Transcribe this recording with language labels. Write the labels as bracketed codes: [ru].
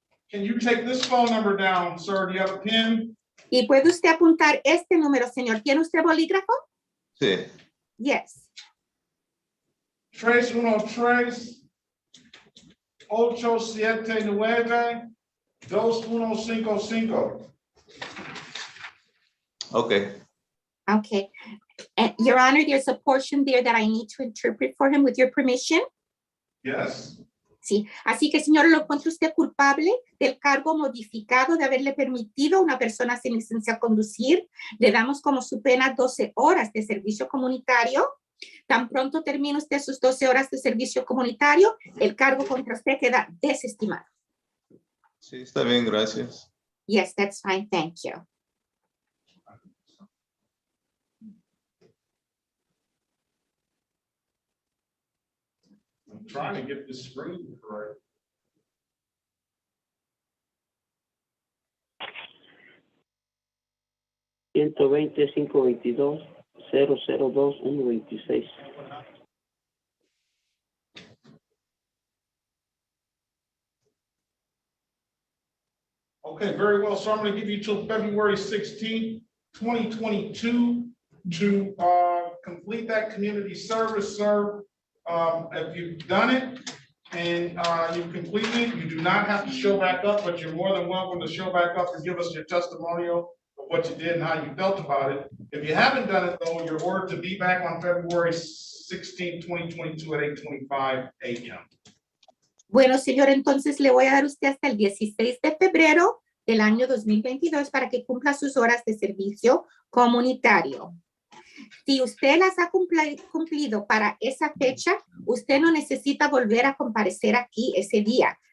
[en] Can you take this phone number down, sir? Do you have a pen? [es] ¿Y puede usted apuntar este número, señor? ¿Tiene usted bolígrafo? Sí. [en] Yes. 313-879-2155. Okay. Okay. Your Honor, there's a portion there that I need to interpret for him with your permission. Yes. [es] Sí, así que, señor, ¿lo encuentra usted culpable del cargo modificado de haberle permitido a una persona sin licencia a conducir? Le damos como su pena 12 horas de servicio comunitario. Tan pronto termine usted sus 12 horas de servicio comunitario, el cargo contra usted queda desestimado. Sí, está bien, gracias. [en] Yes, that's fine, thank you. Trying to get this screen correct. [es] Ciento 522-002-126. [en] Okay, very well. So I'm going to give you till February 16th, 2022 to complete that community service, sir. If you've done it and you've completed it, you do not have to show back up, but you're more than welcome to show back up and give us your testimonial of what you did and how you felt about it. If you haven't done it though, you're ordered to be back on February 16th, 2022 at 8:25 a.m. [es] Bueno, señor, entonces le voy a dar a usted hasta el 16 de febrero del año 2022 para que cumpla sus horas de servicio comunitario. Si usted las ha cumplido para esa fecha, usted no necesita volver a comparecer aquí ese día.